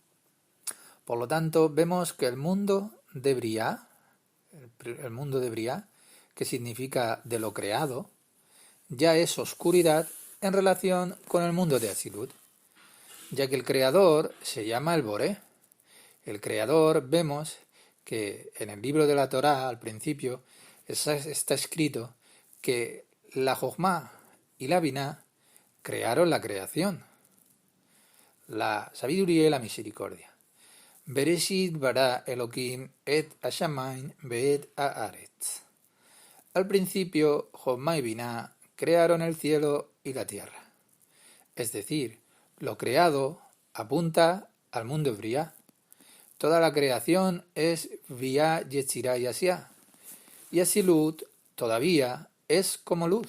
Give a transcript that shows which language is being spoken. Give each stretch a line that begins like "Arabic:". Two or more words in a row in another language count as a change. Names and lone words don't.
Spanish: Por lo tanto, vemos que el mundo de Briá, que significa de lo creado, ya es oscuridad en relación con el mundo de Atzilut, ya que el creador se llama el Boré. El creador, vemos que en el libro de la Torá, al principio, está escrito que la Jochma y la Biná crearon la creación, la sabiduría y la misericordia.
Hebrew: בראשית ברא אלהים את השמים ואת הארץ.
Spanish: Al principio, Jochma y Biná crearon el cielo y la tierra. Es decir, lo creado apunta al mundo Briá. Toda la creación es Vía Yetzirá y Asiá. Y Asilut todavía es como luz.